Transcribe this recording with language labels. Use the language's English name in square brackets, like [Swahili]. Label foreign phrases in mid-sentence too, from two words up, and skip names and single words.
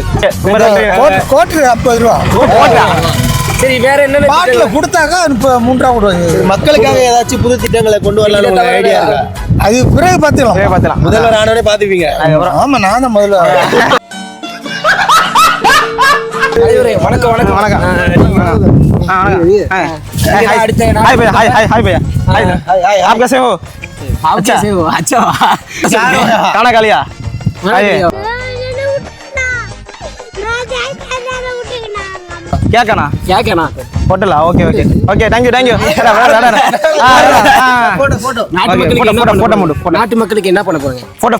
[Tamil] கோட்டர் 50 ரூபா. கோட்டா. சரி, வேற என்ன பாட்டில கொடுத்தாங்க? இப்ப 3 ரூபா கொடுவாங்க. மக்களுக்காக ஏதாச்சும் புது திட்டங்களை கொண்டு வரலாம்னு ஒரு ஐடியா இருக்கா? அது பிறகு பாத்துக்கலாம். முதல்வர் ஆனவனே பாத்துப்பீங்க. ஆமா, நான் தான் முதல்வர். வணக்கம் வணக்கம் வணக்கம். [Hindi] आप कैसे हो? आप कैसे हो? अच्छा खाना खा लिया? क्या खाना? क्या खाना? होटल. [English] Okay okay okay. Thank you thank you. [Tamil] நாட்டு மக்களுக்கு என்ன பண்ண போறீங்க? போட்டோ.